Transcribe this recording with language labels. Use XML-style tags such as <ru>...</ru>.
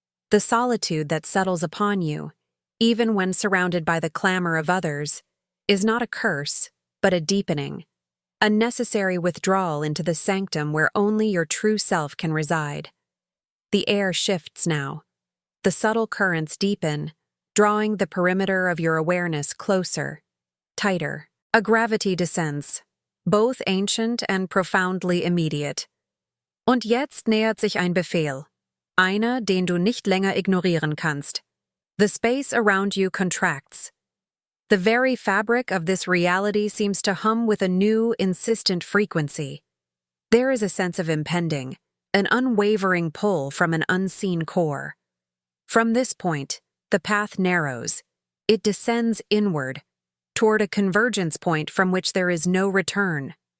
<en>The solitude that settles upon you, even when surrounded by the clamor of others, is not a curse, but a deepening, a necessary withdrawal into the sanctum where only your true self can reside. The air shifts now. The subtle currents deepen, drawing the perimeter of your awareness closer, tighter. A gravity descends, both ancient and profoundly immediate.</en> <de>Und jetzt nähert sich ein Befehl, einer, den du nicht länger ignorieren kannst.</de> <en>The space around you contracts. The very fabric of this reality seems to hum with a new, insistent frequency. There is a sense of impending, an unwavering pull from an unseen core. From this point, the path narrows. It descends inward, toward a convergence point from which there is no return.</en>